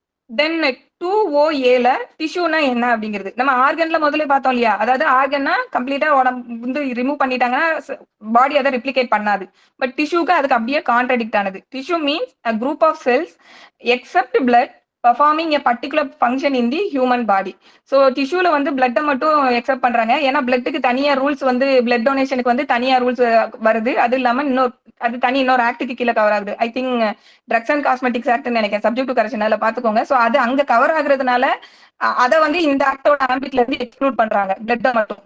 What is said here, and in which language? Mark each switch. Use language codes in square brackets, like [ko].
[ta] தென் 2OAல டிஷ்யூனா என்ன அப்படிங்கிறது நம்ம ஆர்கன்ல முதல்ல பார்த்தோம் இல்லையா. அதாவது ஆர்கன்னா கம்ப்ளீட்டா உடம்பு வந்து ரிமூவ் பண்ணிட்டாங்கன்னா பாடி அதை ரிப்ளிகேட் பண்ணாது. பட் டிஷ்யூக்கு அதுக்கு அப்படியே கான்ட்ரடிக்ட் ஆனது. [en] Tissue means a group of cells except blood performing a particular function in the human body. [ta] So டிஷ்யூல வந்து பிளட்டை மட்டும் எக்ஸெப்ட் பண்றாங்க. ஏன்னா பிளட்டுக்கு தனியா ரூல்ஸ் வந்து பிளட் டொனேஷனுக்கு வந்து தனியா ரூல்ஸ் வருது. அது இல்லாம இன்னொரு ஆக்டுக்கு கீழே கவர் ஆகுது. [en] I think drugs and cosmetics act [ta] நினைக்கிறேன், [en] subject to correction, [ta] அதில் பாத்துக்கோங்க. ஸோ அது அங்க கவர் ஆகுறதுனால அதை வந்து இந்த ஆக்டோட ஆம்பிட்ல இருந்து எக்ஸ்க்ளூட் பண்றாங்க பிளட்டை மட்டும்.